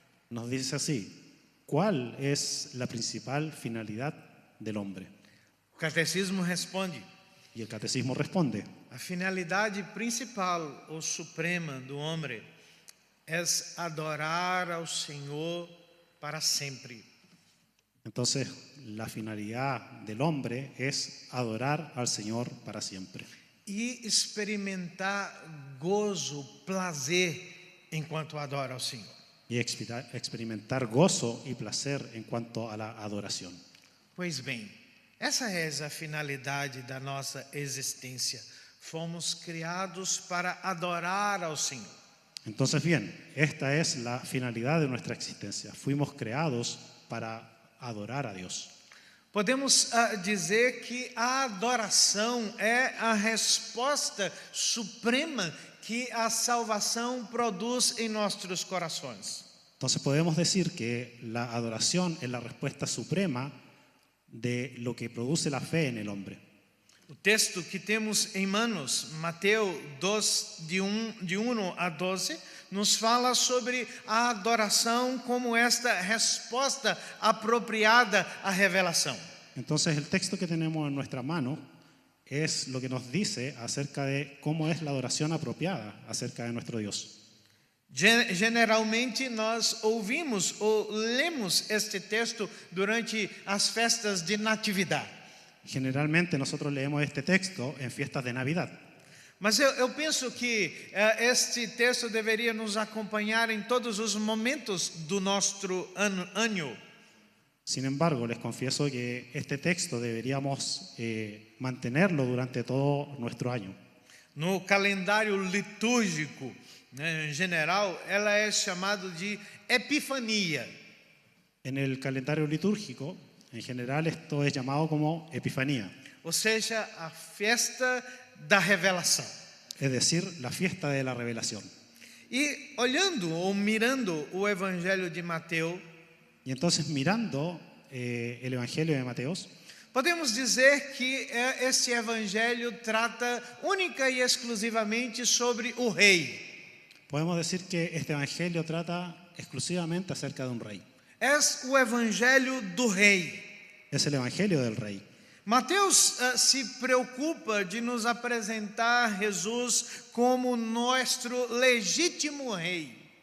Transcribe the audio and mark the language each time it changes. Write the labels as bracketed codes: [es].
[es] nos dice así: ¿cuál es la principal finalidad del hombre? [pt] O catecismo responde: [es] Y el catecismo responde: [pt] a finalidade principal ou suprema do homem é adorar ao Senhor para sempre. [es] entonces la finalidad del hombre es adorar al Señor para siempre [pt] E experimentar gozo, prazer enquanto adora ao Senhor. [es] y experimentar gozo y placer en cuanto a la adoración. [pt] Pois bem, essa é a finalidade da nossa existência. Fomos criados para adorar ao Senhor. [es] Entonces bien, esta es la finalidad de nuestra existencia. Fuimos creados para adorar a Dios. [pt] Podemos dizer que a adoração é a resposta suprema que a salvação produz em nossos corações. [es] Entonces podemos decir que la adoración es la respuesta suprema de lo que produce la fe en el hombre. [pt] O texto que temos em manos, Mateus 2, de 1 a 12, nos fala sobre a adoração como esta resposta apropriada à revelação. [es] Entonces el texto que tenemos en nuestra mano es lo que nos dice acerca de cómo es la adoración apropiada acerca de nuestro Dios. [pt] Generalmente nós ouvimos ou lemos este texto durante as festas de natividade. [es] Generalmente nosotros leemos este texto en fiestas de Navidad. [pt] Mas eu penso que este texto deveria nos acompanhar em todos os momentos do nosso ano. [es] Sin embargo, les confieso que este texto deberíamos mantenerlo durante todo nuestro año. [pt] No calendário litúrgico, em geral, ela é chamada de Epifania. [es] En el calendario litúrgico, en general, esto es llamado como Epifanía, [pt] Ou seja, a festa da revelação. [es] es decir, la fiesta de la revelación. [pt] E olhando ou mirando o Evangelho de Mateus, [es] Y entonces mirando el Evangelio de Mateos, [pt] podemos dizer que esse Evangelho trata única e exclusivamente sobre o rei. [es] podemos decir que este Evangelio trata exclusivamente acerca de un rey. [pt] É o Evangelho do rei. [es] Es el Evangelio del rey. [pt] Mateus se preocupa de nos apresentar Jesus como nosso legítimo rei.